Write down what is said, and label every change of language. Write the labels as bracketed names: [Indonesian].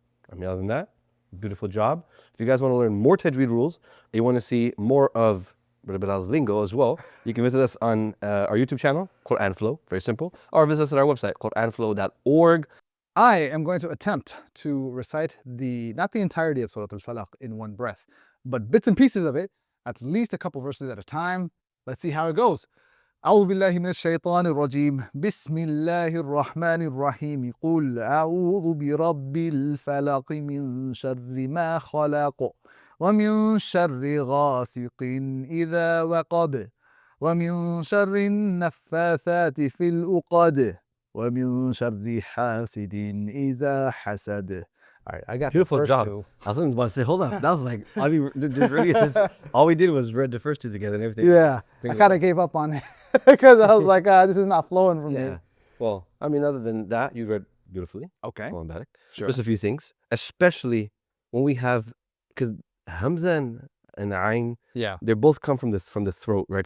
[English] I mean, other than that, beautiful job. If you guys want to learn more Tajweed rules, you want to see more of Brother Bilal's lingo as well, you can visit us on our YouTube channel, Quran Flow, very simple, or visit us at our website, quranflow.org. I am going to attempt to recite not the entirety of Surah Al-Falaq in one breath, but bits and pieces of it, at least a couple verses at a time. Let's see how it goes. [Arabic] أعوذ بالله من الشيطان الرجيم. بسم الله الرحمن الرحيم. قل أعوذ برب الفلق من شر ما خلق ومن شر غاسق إذا وقب ومن شر النفاثات في العقد ومن شر حاسد إذا حسد. [English] All right, I got Beautiful the first job. 2. I was going to say, hold on. That was like, I mean, really, all we did was read the first 2 together and everything. Yeah, I kind of gave up on it because I was like, this is not flowing from me. Well, I mean, other than that, you read beautifully. Okay. Sure. Just a few things, especially when we have, because Hamza and Ayn, they both come from the throat, right?